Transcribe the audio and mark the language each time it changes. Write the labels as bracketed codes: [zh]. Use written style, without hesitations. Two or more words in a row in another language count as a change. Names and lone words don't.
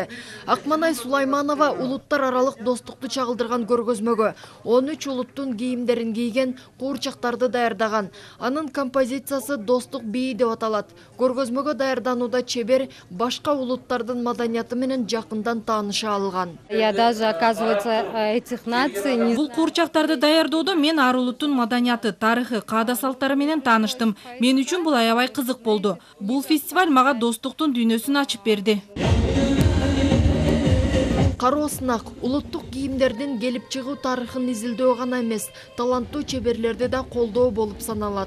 [ky] Акманай Сулайманова улуттар аралык достукту чагылдырган көргөзмөгө 13 улуттун кийимдерин кийген куурчактарды даярдаган. Анын композициясы достук бии деп аталат. Көргөзмөгө даярданууда чебер башка улуттардын маданияты менен жакындан тааныша алган. [ru] Я даже, оказывается, этих наций... [ky] Бул куурчактарды даярдоодо мен ар улуттун маданияты, тарыхы, каада салттары менен тааныштым. Мен үчүн бул аябай кызык болду. Бул фестиваль мага достуктун дүйнөсүн ачып берди. Кароо сынак улуттук кийимдердин келип чыгуу тарыхын изилдөө гана эмес, таланттуу чеберлерди да колдоо болуп саналат.